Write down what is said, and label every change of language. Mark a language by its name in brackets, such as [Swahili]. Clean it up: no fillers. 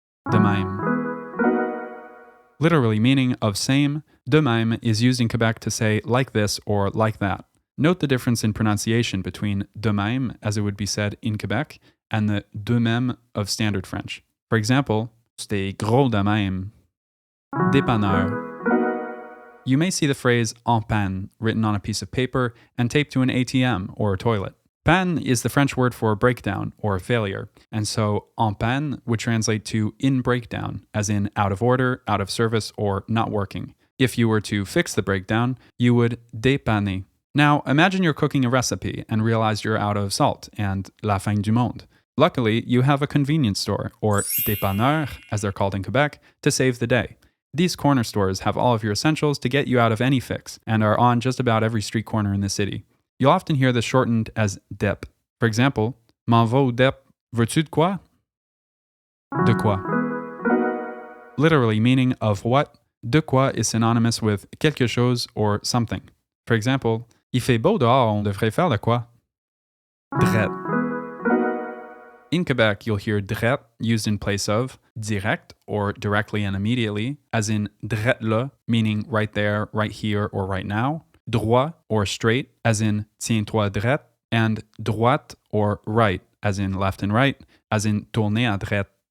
[French] De même. [English] Literally meaning of same, de même is used in Quebec to say like this or like that. Note the difference in pronunciation between de même, as it would be said in Quebec, and the de même of Standard French. For example, [French] c'était gros de même. Dépanneur. [English] You may see the phrase en panne written on a piece of paper and taped to an ATM or a toilet. Panne is the French word for breakdown or failure, and so en panne would translate to in breakdown, as in out of order, out of service, or not working. If you were to fix the breakdown, you would dépanner. Now, imagine you're cooking a recipe and realize you're out of salt and [French] la fin du monde. [English] Luckily, you have a convenience store, or dépanneur, as they're called in Quebec, to save the day. These corner stores have all of your essentials to get you out of any fix and are on just about every street corner in the city. You'll often hear this shortened as DEP. For example, [French] m'en va au DEP, veux-tu de quoi? De quoi. [English] Literally meaning of what, de quoi is synonymous with quelque chose or something. For example, [French] il fait beau dehors, on devrait faire de quoi? Dret. [English] In Quebec, you'll hear dret used in place of direct or directly and immediately, as in dret là, meaning right there, right here, or right now. Droit or straight, as in [French] tiens-toi dret, [English] and droite or right, as in left and right, as in [French] tourner à droite.